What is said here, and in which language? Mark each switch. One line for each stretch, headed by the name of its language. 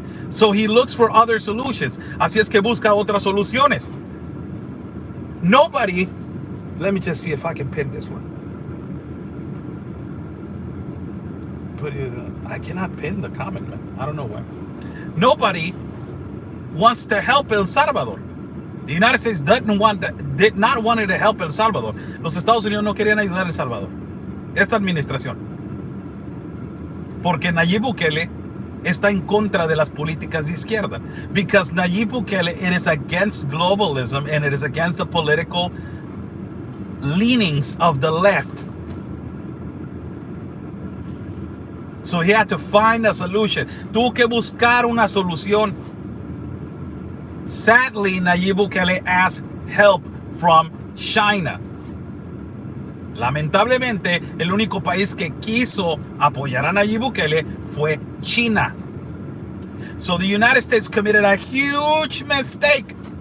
English: So he looks for other solutions.
Spanish: Así es que busca otras soluciones.
English: Nobody, let me just see if I can pin this one. I cannot pin the comment, man. I don't know why. Nobody wants to help El Salvador. The United States did not want to help El Salvador.
Spanish: Los Estados Unidos no querían ayudar a El Salvador. Esta administración. Porque Nayib Bukele está en contra de las políticas de izquierda.
English: Because Nayib Bukele, it is against globalism and it is against the political leanings of the left. So he had to find a solution.
Spanish: Tuvo que buscar una solución.
English: Sadly, Nayib Bukele asked help from China.
Spanish: Lamentablemente, el único país que quiso apoyar a Nayib Bukele fue China.
English: So the United States committed a huge mistake.